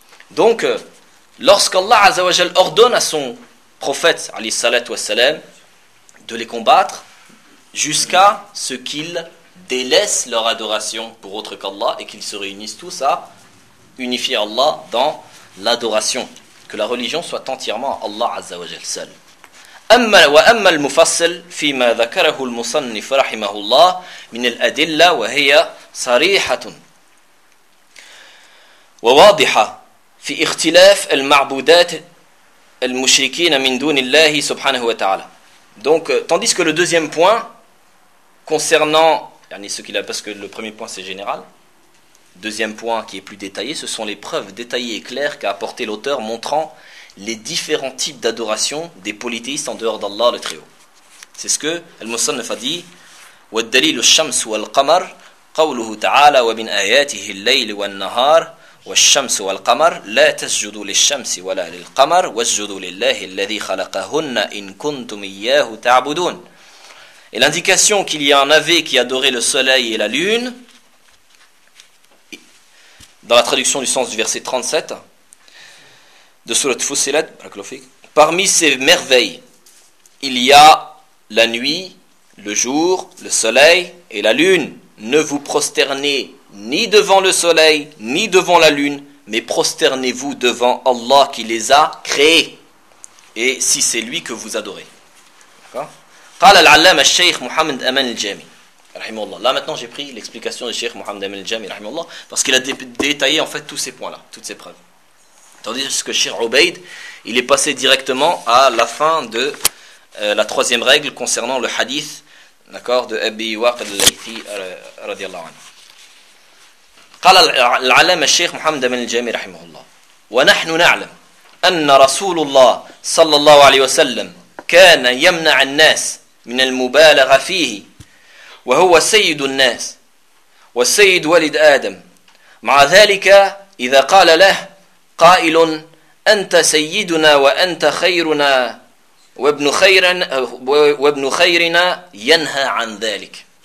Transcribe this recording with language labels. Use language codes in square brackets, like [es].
[fr] Donc, lorsqu'Allah azawajal ordonne à son prophète, alayhi salat wa salam, de les combattre, jusqu'à ce qu'ils délaissent leur adoration pour autre qu'Allah, et qu'ils se réunissent tous à unifier Allah dans l'adoration. Que la religion soit entièrement Allah Azza wa Jal seul. [ar] أما وأما المفصل فيما ذكره المصنف رحمه الله من الأدلة وهي صريحة وواضحة في اختلاف المعبودات المشركين من دون الله سبحانه وتعالى. [fr] Donc tandis que le deuxième point concernant ce qu'il a, parce que le premier point c'est général. Deuxième point qui est plus détaillé, ce sont les preuves détaillées et claires qu'a apporté l'auteur montrant les différents types d'adoration des polythéistes en dehors d'Allah le Très-Haut. C'est ce que Al-Musannif a dit: [ar] والدليل الشمس والقمر قوله تعالى ومن آياته الليل والنهار والشمس والقمر لا تسجدوا للشمس ولا للقمر واسجدوا لله الذي خلقهن إن كنتم إياه تعبدون. [fr] Et l'indication qu'il y en avait qui adoraient le soleil et la lune, dans la traduction du sens du verset 37 de Sourate Fussilat, parmi ces merveilles, il y a la nuit, le jour, le soleil et la lune. Ne vous prosternez ni devant le soleil, ni devant la lune, mais prosternez-vous devant Allah qui les a créés. Et si c'est lui que vous adorez. D'accord ? [ar] قال العلامة الشيخ محمد أمان الجامي rahimallah. [fr] Là maintenant j'ai pris l'explication de Cheikh Mohammed Amin al-Jami rahimallah, parce qu'il a détaillé en fait tous ces points-là, toutes ces preuves. Tandis que Cheikh Ubayd, il est passé directement à la fin de la troisième règle concernant le hadith D'accord, de Abi Waqid al-Laythi radiyallahu anhu. [ar] قال العلامة الشيخ محمد بن الجامي رحمه الله ونحن نعلم أن رسول الله صلى الله عليه وسلم كان يمنع الناس من المبالغة فيه وهو سيد الناس والسيد ولد آدم مع ذلك إذا قال له قائل أنت سيدنا وأنت خيرنا وابن خيرنا ينهى عن ذلك